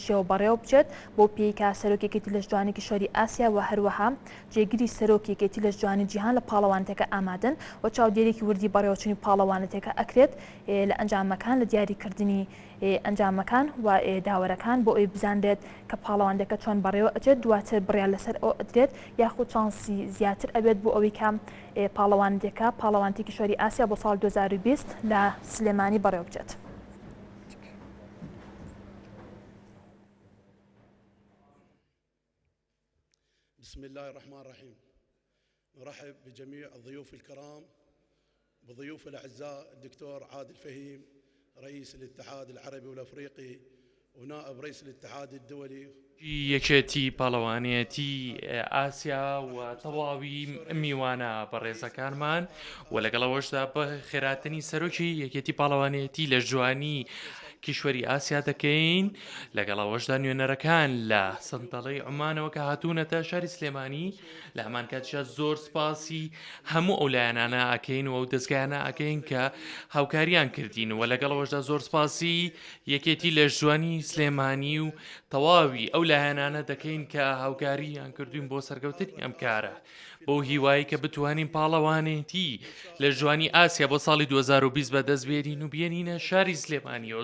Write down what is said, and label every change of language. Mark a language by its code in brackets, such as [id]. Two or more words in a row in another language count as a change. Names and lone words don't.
[ckb] شێوە بەڕێوە بچێت بۆ پێیکا سەرۆکێتی لە جوانی کیشوەری ئاسیا و هەروەها جێگیری سەرۆکێتی لە جوانی جیهان لە پاڵەوانتەکە ئامادەن و چاودێرێکی وردی بەڕێوەچوونی پاڵەوانەتەکە ئەکرێت لە ئەنجامەکان لە دیاریکردنی ئەنجامەکان و داوەرەکان بۆ ئەوی بزانرێت کە پاڵەوانتەکە چۆن بەڕێوە ئەچێت دواتر بڕیان لەسەر ئەو ئەدرێت یاخود چانسی زیاتر ئەبێت بۆ ئەوەی کە پاڵەوانتەکە پاڵەوانتی کیشوەری ئاسیا بۆ ساڵ 2020 لە سلێمانی بەڕێوە بچێت. [ar] بسم الله الرحمن الرحيم. نرحب بجميع الضيوف الكرام بضيوف الأعزاء الدكتور عادل فهيم رئيس الاتحاد العربي والأفريقي ونائب رئيس الاتحاد الدولي [ckb] یەکێتی پاڵەوانێتی ئاسیا و تەواوی میوانە بەڕێزەکانمان و لەگەڵەوەشدا بە خێراتنی سەرۆکی یەکێتی پاڵەوانێتی لە جوانی کیشوەری ئاسیا دەکەین لەگەڵەوەشدا نوێنەرەکان لە سنتەڵەی عومانەوە کە هاتوونەتە شاری سلێمانی لە هەمان کاتیشە زۆر سپاسی هەموو ئەو لایەنانە ئەکەین و ئەو دەستگایانە ئەکەین کە هاوکاریان کردین و لەگەڵەوەشدا زۆر سپاسی یەکێتی لە جوانی سلێمانی و تەواوی ئەو لایەنانە دەکەین کە هاوکاریان کردوین بۆ سەرکەوتنی ئەم کارە بۆ هیوایی کە بتوانین پاڵەوانێتی لە جوانی ئاسیا بۆ ساڵی 2020 بەدەستبێنین و بێنینە شاری سلێمانیەوە.